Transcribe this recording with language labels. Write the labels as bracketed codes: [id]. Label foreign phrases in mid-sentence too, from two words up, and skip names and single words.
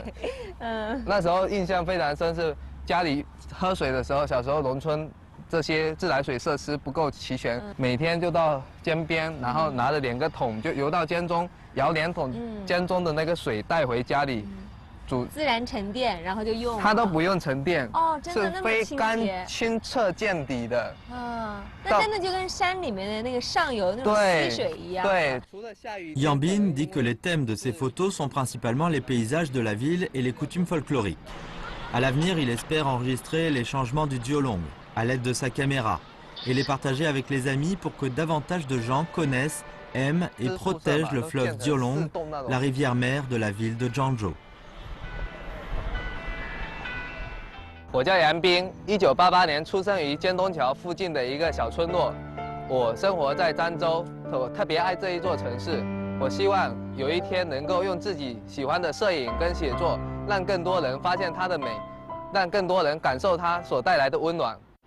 [zh] 那时候印象非常深，是家里喝水的时候，小时候农村这些自来水设施不够齐全，每天就到江边，然后拿着2个桶就游到江中，舀2桶江中的那个水带回家里。自然沉淀，然后就用。它都不用沉淀哦，真的是那么非干清洁清澈见底的。啊，那真的就跟山里面的那个上游那种溪水一样。对。 [fr] Yang Bin dit que les thèmes de ses photos sont principalement les paysages de la ville et les coutumes folkloriques. À l'avenir, il espère enregistrer les changements du Diolong à l'aide de sa caméra et les partager avec les amis pour que davantage de gens connaissent, aiment et protègent le fleuve Diolong, la rivière mère de la ville de Zhangzhou. [zh] 我叫杨斌，1988年出生于尖东桥附近的一个小村落。我生活在漳州，我特别爱这一座城市。我希望有一天能够用自己喜欢的摄影跟写作，让更多人发现它的美，让更多人感受它所带来的温暖。